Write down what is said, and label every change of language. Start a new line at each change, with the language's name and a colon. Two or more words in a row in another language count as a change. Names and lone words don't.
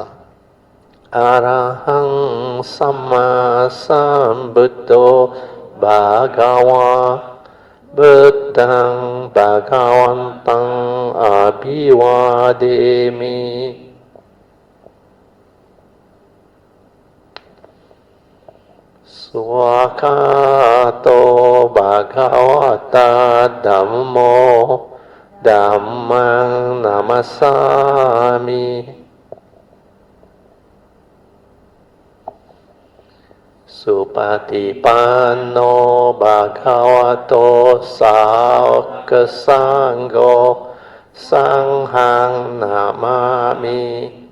Pali: Arahaṃ sammāsambuddho Bhagavā, Buddhaṃ Bha gavantaṃ abhivādemi. Swakato Bhagavata Dhammo Dhammang Namasami Supatipanno Bhagavato Sāvaka Sangho Sanghang Namami